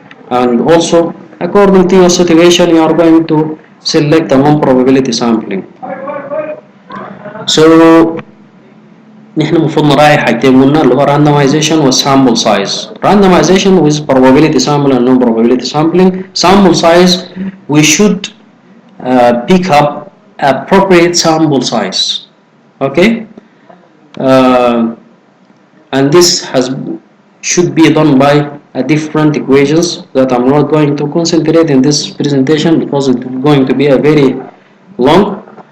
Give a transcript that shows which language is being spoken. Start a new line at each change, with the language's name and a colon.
English: And also according to your situation you are going to select a non-probability sampling.
Arabic: So نحن المفروض نراعي حاجتين قلنا اللي هو randomization و sample size.
English: Randomization with probability sample and non-probability sampling. Sample size we should pick up appropriate sample size. Okay, and this should be done by different equations that I'm not going to concentrate in this presentation because it's going to be a very long.